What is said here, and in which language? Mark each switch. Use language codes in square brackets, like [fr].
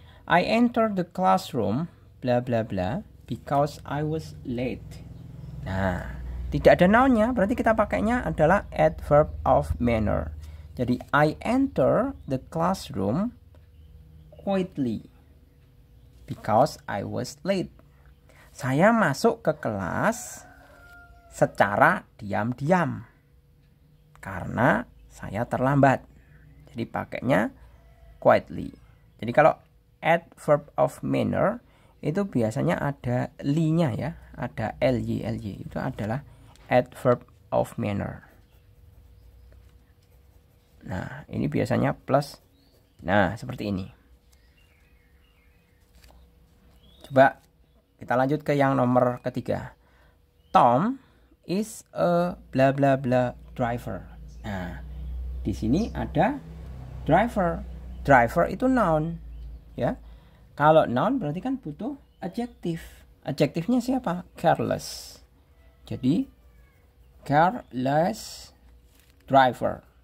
[en] I entered the classroom bla bla bla because I was late. [id] Nah, tidak ada noun-nya, berarti kita pakainya adalah adverb of manner. Jadi, [en] I enter the classroom quietly because I was late. [id] Saya masuk ke kelas secara diam-diam karena saya terlambat. Jadi, pakainya quietly. Jadi, kalau adverb of manner itu biasanya ada li-nya ya, ada ly, itu adalah adverb of manner. Nah, ini biasanya plus. Nah, seperti ini. Coba kita lanjut ke yang nomor ketiga. [en] Tom is a bla bla bla driver. [id] Nah, di sini ada driver. Driver itu noun, ya. Kalau noun berarti kan butuh adjective. Adjektifnya siapa? Careless. Jadi careless driver.